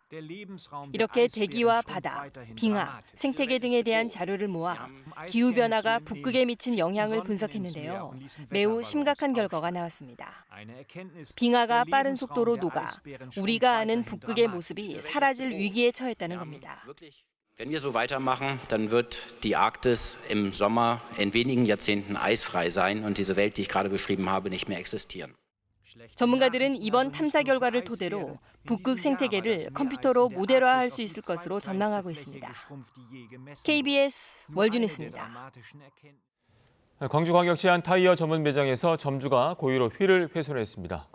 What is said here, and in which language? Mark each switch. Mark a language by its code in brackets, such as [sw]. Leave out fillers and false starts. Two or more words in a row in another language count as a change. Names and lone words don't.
[ko] 이렇게 대기와 바다, 빙하, 생태계 등에 대한 자료를 모아 기후변화가 북극에 미친 영향을 분석했는데요. 매우 심각한 결과가 나왔습니다. 빙하가 빠른 속도로 녹아 우리가 아는 북극의 모습이 사라질 위기에 처했다는 겁니다. [de] Wenn wir so weitermachen, dann wird die Arktis im Sommer in wenigen Jahrzehnten eisfrei sein und diese Welt, die ich gerade beschrieben habe, nicht mehr existieren. [ko] 전문가들은 이번 탐사 결과를 토대로 북극 생태계를 컴퓨터로 모델화할 수 있을 것으로 전망하고 있습니다. KBS 월드뉴스입니다. 광주광역시 한 타이어 전문 매장에서 점주가 고의로 휠을 훼손했습니다.